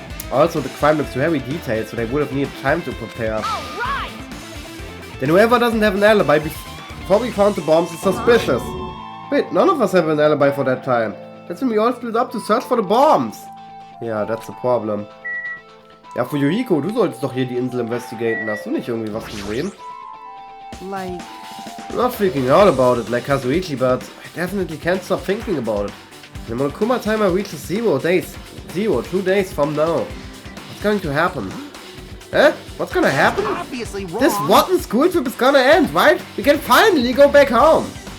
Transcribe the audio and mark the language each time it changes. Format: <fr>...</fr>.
<en>Also, the crime looks very detailed, so they would have needed time to prepare. Then whoever doesn't have an alibi before we found the bombs is suspicious. Wait, none of us have an alibi for that time. That's when we all split up to search for the bombs. Yeah, that's the problem.</en> <de>Ja, für Yuriko, du solltest doch hier die Insel investigaten. Hast du nicht irgendwie was gesehen?</de> <en>Like... I'm not freaking out about it like Kazuichi, but I definitely can't stop thinking about it. The Monokuma timer reaches 2 days from now. What's going to happen? Eh? What's gonna happen? Obviously wrong. This rotten school trip is gonna end, right? We can finally go back home.</en>